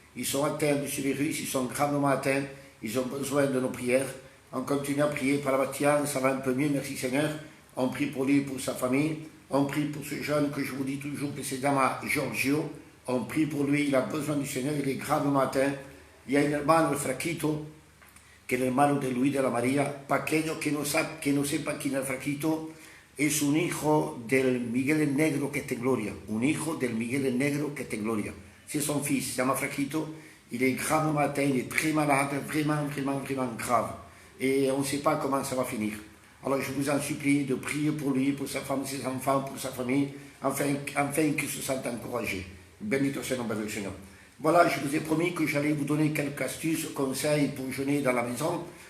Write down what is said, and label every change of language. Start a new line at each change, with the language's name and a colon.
French: Ils sont atteints de ce virus, ils sont gravement atteints. Ils ont besoin de nos prières. On continue à prier par la Batian, ça va un peu mieux, merci Seigneur. On prie pour lui et pour sa famille. On prie pour ce jeune que je vous dis toujours que c'est Dama Giorgio. On prie pour lui, il a besoin du Seigneur, il est gravement atteint. Il y a un
Spanish: hermano, el Fraquito, que es el hermano de Luis de la María. Para aquellos que no sepan quién es el Fraquito, es un hijo del Miguel el Negro que está en gloria. Un hijo del Miguel el Negro que está en gloria.
French: C'est son fils, il s'appelle Fraquito. Il est gravement atteint, il est très malade, vraiment grave. Et on ne sait pas comment ça va finir. Alors je vous en supplie de prier pour lui, pour sa femme, ses enfants, pour sa famille, afin qu'il se sente encouragé.
Spanish: Bendito sea el nombre del
French: Seigneur. Voilà, je vous ai promis que j'allais vous donner quelques astuces, conseils pour jeûner dans la maison.